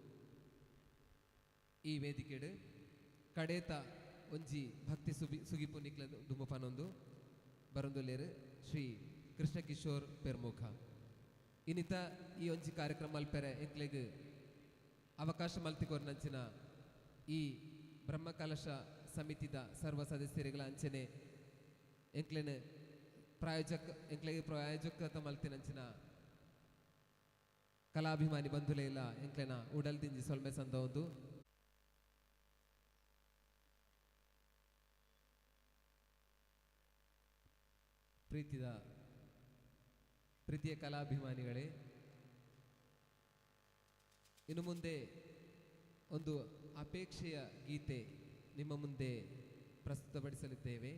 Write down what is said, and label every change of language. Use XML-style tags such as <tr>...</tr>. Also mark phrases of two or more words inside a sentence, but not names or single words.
<tcy>ಈ ವೇದಿಕೆಡು ಕಡೇತ ಒಂಜಿ ಭಕ್ತಿ ಸುಗಿಪು ನಿಕ್ಲ ದುಂಬುಪನೊಂದು ಬರೊಂದುಲ್ಲೇರು ಶ್ರೀ ಕೃಷ್ಣಕಿಶೋರ್ ಪೆರ್ಮುಖ ಇನ್ನಿತ ಈ ಒಂಜಿ ಕಾರ್ಯಕ್ರಮ ಅಲ್ಪೆರೆ ಎಂಕ್ಲೆಗ್ ಅವಕಾಶ ಮಲ್ತಿಕೋರ್ನಂಚಿನ ಈ ಬ್ರಹ್ಮಕಲಶ ಸಮಿತಿದ ಸರ್ವ ಸದಸ್ಯರುಗಳ ಅಂಚನೆ ಎಂಕ್ಲೆನ ಎಂಕ್ಲೆಗೆ ಪ್ರಾಯೋಜಕ ಮಲ್ತಿನಂಚಿನ ಕಲಾಭಿಮಾನಿ ಬಂಧುಲೆ ಇಲ್ಲ ಎಂಕ್ಲೆನ ಉಡಲ್ದಿಂಜಿ ಸೊಲ್ಮೆ ಸಂದ</tcy> <kn>ಒಂದು ಪ್ರೀತಿಯ ಕಲಾಭಿಮಾನಿಗಳೇ, ಇನ್ನು ಮುಂದೆ ಒಂದು ಅಪೇಕ್ಷೆಯ ಗೀತೆ ನಿಮ್ಮ ಮುಂದೆ ಪ್ರಸ್ತುತಪಡಿಸಲಿದ್ದೇವೆ.</kn>